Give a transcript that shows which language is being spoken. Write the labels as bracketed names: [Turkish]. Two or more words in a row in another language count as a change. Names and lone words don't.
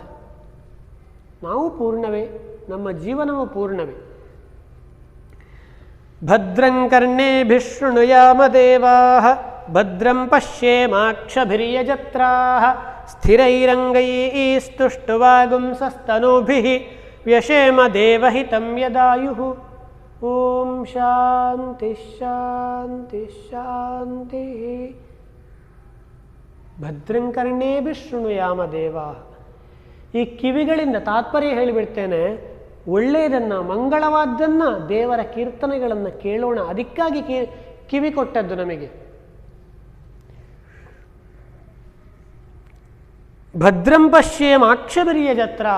[Kannada] ನಾವು ಪೂರ್ಣವೇ, ನಮ್ಮ ಜೀವನವು ಪೂರ್ಣವೇ. [Sanskrit] ಭದ್ರಂ ಕರ್ಣೇಭಿಃ ಶೃಣುಯಾಮ ದೇವಾಃ ಭದ್ರಂ ಪಶ್ಯೇಮಾಕ್ಷಭಿರ್ಯಜತ್ರಾಃ ಸ್ಥಿರೈರಂಗೈಸ್ತುಷ್ಟುವಾಗುಂಸಸ್ತನೂಭಿಃ ವ್ಯಶೇಮ ದೇವಹಿತಂ ಯದಾಯುಃ. ಓಂ ಶಾಂತಿ ಶಾಂತಿ ಶಾಂತಿ. ಭದ್ರಂ ಕರ್ಣೇಭಿಃ ಶೃಣುಯಾಮ ದೇವಾಃ. [Kannada] ಈ ಕಿವಿಗಳಿಂದ ತಾತ್ಪರ್ಯ ಹೇಳಿಬಿಡ್ತೇನೆ. ಒಳ್ಳೆಯದನ್ನು, ಮಂಗಳವಾದ್ದನ್ನು, ದೇವರ ಕೀರ್ತನೆಗಳನ್ನು ಕೇಳೋಣ. ಅದಕ್ಕಾಗಿ ಕಿವಿ ಕೊಟ್ಟದ್ದು ನಮಗೆ. [Sanskrit] ಭದ್ರಂ ಪಶ್ಯೇಮಾಕ್ಷಭಿರ್ಯ ಜತ್ರಾಹ.